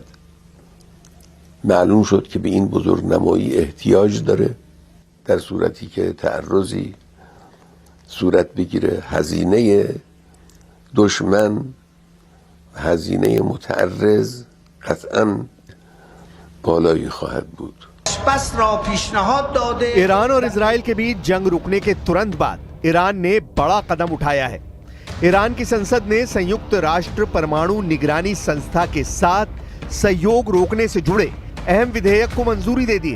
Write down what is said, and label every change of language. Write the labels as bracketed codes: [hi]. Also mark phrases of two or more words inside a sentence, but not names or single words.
[fa] معلوم شد که به این بزرگ نمایی احتیاج داره در صورتی که تعرضی صورت بگیره. هزینه دشمن، هزینه متعرض قطعاً بالایی خواهد بود. [hi] ईरान और इजराइल के बीच जंग रुकने के तुरंत बाद ईरान ने बड़ा कदम उठाया है। ईरान की संसद ने संयुक्त राष्ट्र परमाणु निगरानी संस्था के साथ सहयोग रोकने से जुड़े अहम विधेयक को मंजूरी दे दी है।